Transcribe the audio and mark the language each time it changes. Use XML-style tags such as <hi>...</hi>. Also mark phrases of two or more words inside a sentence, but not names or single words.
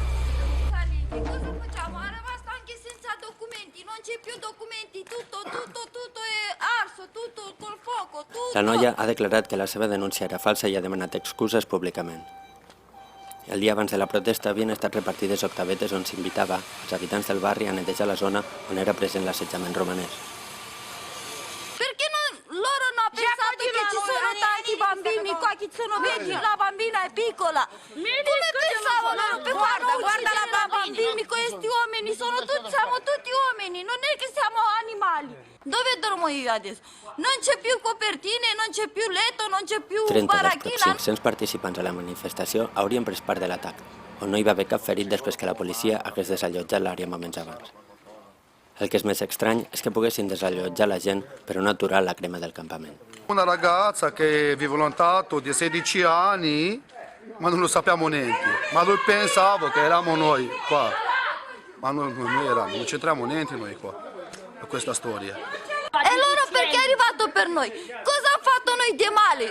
<ca>La noia ha declarat que la seva denúncia era falsa i ha demanat excuses públicament. El dia abans de la protesta havien estat repartides octavetes on s'invitava als habitants del barri a netejar la zona on era present l'assetjament romanès.</ca> <it>Perché loro non hanno pensato che ci sono tanti bambini qua, che sono vecchi, la bambina è piccola. Come pensavano loro per guarda la bambini, questi uomini siamo tutti uomini, non è che siamo animali. Dove dormo io adesso? Non c'è più copertine, non c'è più letto, non c'è più</it> <ca>30 dels</ca> <it>baracchina.</it> <ca>500 participants a la manifestació haurien pres part de l'atac, on no hi va haver cap ferit després que la policia hagués desallotjat l'àrea moments abans. El que és més estrany és que poguessin desallotjar la gent per no aturar la crema del campament.</ca> <it>Una ragazza che vive lontano di 16 anni, ma non lo sappiamo niente. Ma noi pensavo che eravamo noi qua, ma non eravamo, non c'entriamo niente noi qua, a questa storia. E loro perché è arrivato per noi? Cosa ha fatto noi di male?</it>